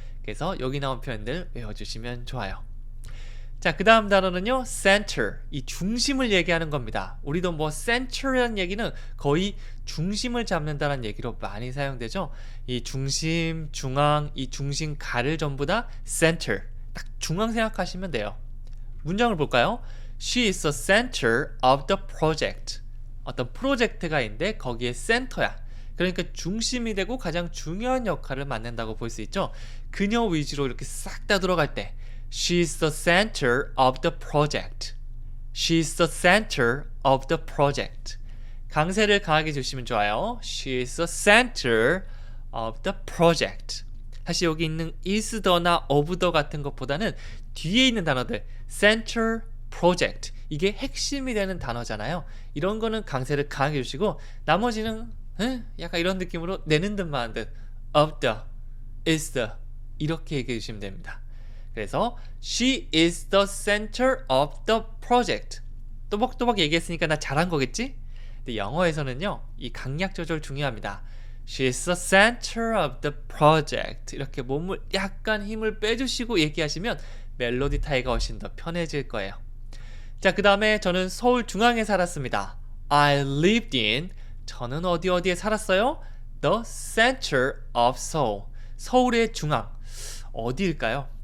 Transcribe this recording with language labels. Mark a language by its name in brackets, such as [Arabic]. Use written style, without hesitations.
[Korean] 그래서 여기 나온 표현들 외워주시면 좋아요. 자, 그 다음 단어는요, center. 이 중심을 얘기하는 겁니다. 우리도 뭐 center이라는 얘기는 거의 중심을 잡는다는 얘기로 많이 사용되죠. 이 중심, 중앙, 이 중심가를 전부 다 center. 딱 중앙 생각하시면 돼요. 문장을 볼까요? [English] She is the center of the project. [Korean] 어떤 프로젝트가 있는데 거기에 센터야. 그러니까 중심이 되고 가장 중요한 역할을 맡는다고 볼 수 있죠. 그녀 위주로 이렇게 싹 다 들어갈 때 [English] She is the center of the project. She is the center of the project. [Korean] 강세를 강하게 주시면 좋아요. [English] She is the center of the project. [Korean] 사실 여기 있는 is the나 of the 같은 것보다는 뒤에 있는 단어들 center, project 이게 핵심이 되는 단어잖아요. 이런 거는 강세를 강하게 주시고 나머지는 약간 이런 느낌으로 내는 듯만 하는 듯 of the, is the 이렇게 얘기해 주시면 됩니다. 그래서 [English] she is the center of the project. [Korean] 또박또박 얘기했으니까 나 잘한 거겠지? 근데 영어에서는요, 이 강약 조절 중요합니다. [English] She is the center of the project. [Korean] 이렇게 몸을 약간 힘을 빼주시고 얘기하시면 멜로디 타이가 훨씬 더 편해질 거예요. 자, 그 다음에 저는 서울 중앙에 살았습니다. [English] I lived in, [Korean] 저는 어디에 살았어요? [English] The center of Seoul. [Korean] 서울의 중앙. 어디일까요?